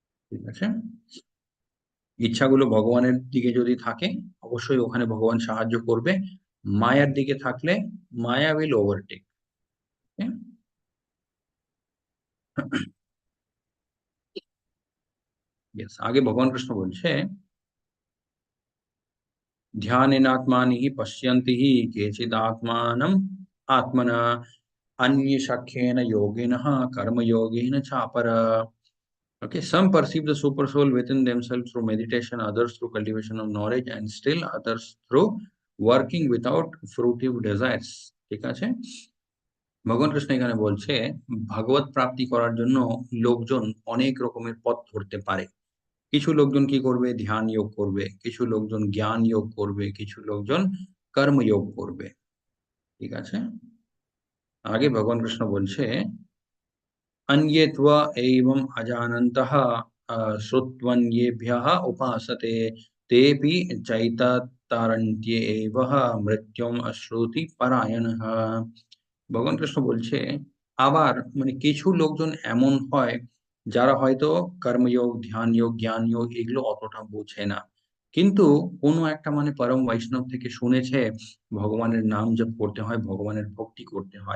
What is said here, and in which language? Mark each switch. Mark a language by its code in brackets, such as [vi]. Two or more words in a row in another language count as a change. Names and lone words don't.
[bn] ঠিক আছে, ইচ্ছাগুলো ভগবানের দিকে যদি থাকে অবশ্যই ওখানে ভগবান সাহায্য করবে, মায়ার দিকে থাকলে মায়া [en] will overtake. [bn] আগে ভগবান কৃষ্ণ বলছে [sa] ध्यानेनात्मानि हि पश्यन्ति हि केचिदात्मानम् आत्मना अन्यशख्येन योगिनः कर्मयोगेन चापरा। [en] Okay, some perceive the super soul within themselves through meditation, others through cultivation of knowledge, and still others through working without fruitive desires. [bn] ঠিক আছে, ভগবান কৃষ্ণ এখানে বলছে ভাগবত প্রাপ্তি করার জন্য লোকজন অনেক রকমের পথ ধরতে পারে। কিছু লোকজন কি করবে, ধ্যান যোগ করবে, কিছু লোকজন জ্ঞান যোগ করবে, কিছু লোকজন কর্মযোগ করবে। ঠিক আছে, আগে ভগবান কৃষ্ণ বলছে [sa] अन्ये त्व एवम् अजानन्तः श्रुत्वन्येभ्यः उपासते तेऽपि चैततारण्ये एव मृत्युम् अश्नुति परायणः। [bn] ভগবান কৃষ্ণ বলছে আবার মানে কিছু লোকজন এমন হয় যারা হয়তো কর্মযোগ, ধ্যান যোগ, জ্ঞান যোগ এগুলো অতটা বোঝে না, কিন্তু কোনো একটা মানে পরম বৈষ্ণব থেকে শুনেছে ভগবানের নাম জপ করতে হয়, ভগবানের ভক্তি করতে হয়।